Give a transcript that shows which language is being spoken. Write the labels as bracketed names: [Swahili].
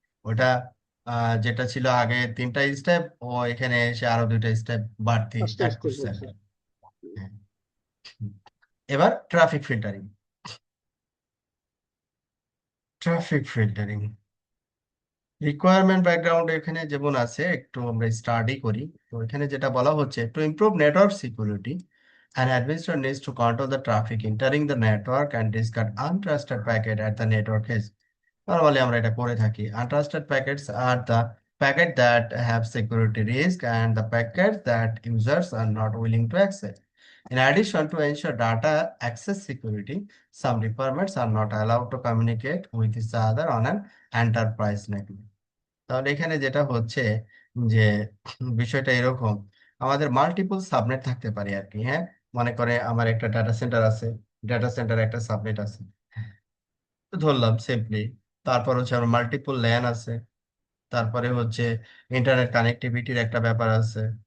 [Bangla] ওটা যেটা ছিল আগে তিনটা স্টেপ, ও এখানে এসে আরো দুইটা স্টেপ বাড়তি আস্তে অ্যাড আস্তে করছে আর করছে। কি। হ্যাঁ। এবার traffic filtering. Traffic filtering requirement background এখানে যেমন আছে, একটু আমরা স্টাডি করি। তো এখানে যেটা বলা হচ্ছে, [English] To improve network security an administrator needs to control the traffic entering the network and discard untrusted packet at the network edge. [Bangla] Normally আমরা এটা করে থাকি। [English] Untrusted packets are the packet that have security risk and the packet that users are not willing to access. In addition, to ensure data access security, some departments are not allowed to communicate with each other on an enterprise network. [Bangla] তাহলে এখানে যেটা হচ্ছে যে বিষয়টা এরকম, আমাদের multiple subnet থাকতে পারে আর কি। হ্যাঁ, মনে করে আমার একটা ডাটা সেন্টার আছে, ডাটা সেন্টার একটা সাবনেট আছে ধরলাম সিম্পলি। তারপর হচ্ছে আমার মাল্টিপল ল্যান আছে, তারপরে হচ্ছে ইন্টারনেট কানেক্টিভিটির একটা ব্যাপার আছে।